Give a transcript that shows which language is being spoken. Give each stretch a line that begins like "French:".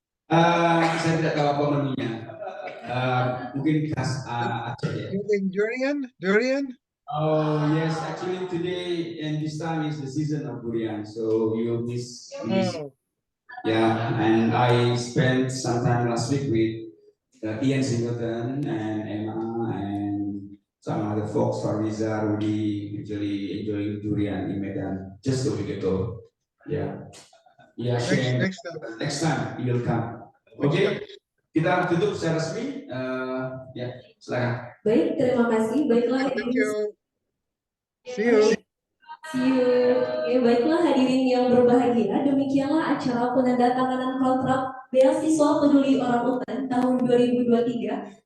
Indonesian: Saya tidak tahu apa menunya. Mungkin khas Aceh ya. Durian?
English: Oh yes, actually today and this time is the season of durian, so you'll miss. Oh. Yeah, and I spent some time last week with Ian Singleton and Emma and some other folks, Fariza, Rudy, actually enjoying durian in Medan just a week ago. Yeah. Yeah, next time you'll come.
Indonesian: Okay, kita tutup secara resmi. Ya, silakan. Baik, terima kasih. Baiklah,
English: Thank you. See you. See you.
Indonesian: Ya, baiklah hadirin yang berbahagia, demikianlah acara penandatanganan kontrak beasiswa peduli orangutan tahun 2023.